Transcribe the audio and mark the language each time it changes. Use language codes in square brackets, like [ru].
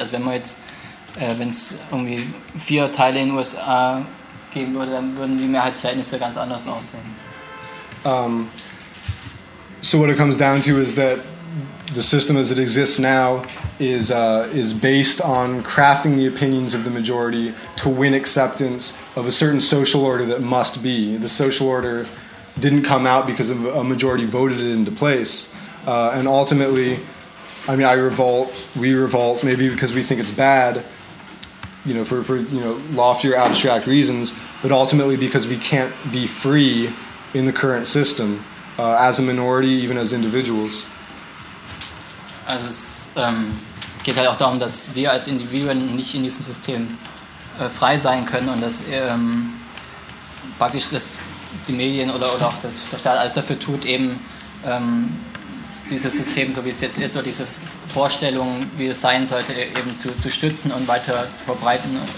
[de] Also wenn man jetzt, wenn es irgendwie vier Teile in den USA geben würde, dann würden die Mehrheitsverhältnisse ganz anders aussehen. [en] So what it comes down to is that the system as it exists now is based on crafting the opinions of the majority to win acceptance of a certain social order that must be. The social order didn't come out because a majority voted it into place. And ultimately, I mean, I revolt, we revolt, maybe because we think it's bad, you know, for you know, loftier abstract reasons, but ultimately because we can't be free in the current system as a minority, even as individuals. Mm-hmm. [de] Also es geht halt auch darum, dass wir als Individuen nicht in diesem System frei sein können und dass praktisch das die Medien oder auch das, der Staat alles dafür tut, eben dieses System, so wie es jetzt ist, oder diese Vorstellung, wie es sein sollte, eben zu stützen und weiter zu verbreiten.